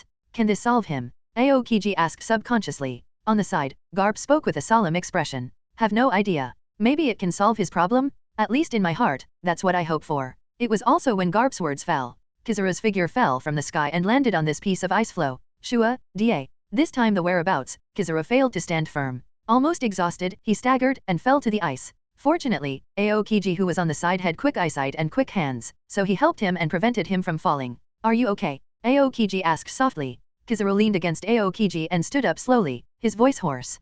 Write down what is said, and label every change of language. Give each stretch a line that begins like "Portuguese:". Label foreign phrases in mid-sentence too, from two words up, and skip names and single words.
English: Can this solve him? Aokiji asked subconsciously. On the side, Garp spoke with a solemn expression. Have no idea. Maybe it can solve his problem? At least in my heart, that's what I hope for. It was also when Garp's words fell. Kizaru's figure fell from the sky and landed on this piece of ice floe. Shua, Da. This time the whereabouts, Kizaru failed to stand firm. Almost exhausted, he staggered and fell to the ice. Fortunately, Aokiji who was on the side had quick eyesight and quick hands, so he helped him and prevented him from falling. Are you okay? Aokiji asked softly. Kizaru leaned against Aokiji and stood up slowly, his voice hoarse.